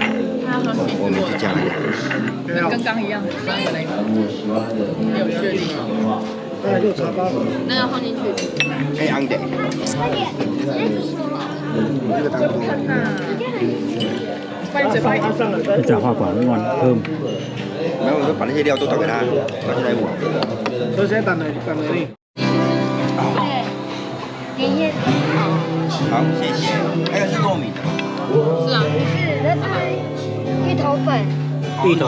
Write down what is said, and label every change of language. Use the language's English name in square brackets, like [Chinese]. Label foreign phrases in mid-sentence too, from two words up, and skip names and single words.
[Chinese] 我们去加一个。跟刚一样，三个那个。没有确定。那要放进去。哎，昂的。这个汤多。炸花 [Vietnamese] quả ngon thơm. [Chinese] 然后我就把那些料都倒给他，拿起来我。首先等你。好，谢谢。还有是糯米的。是啊。是，那是芋头粉，芋头，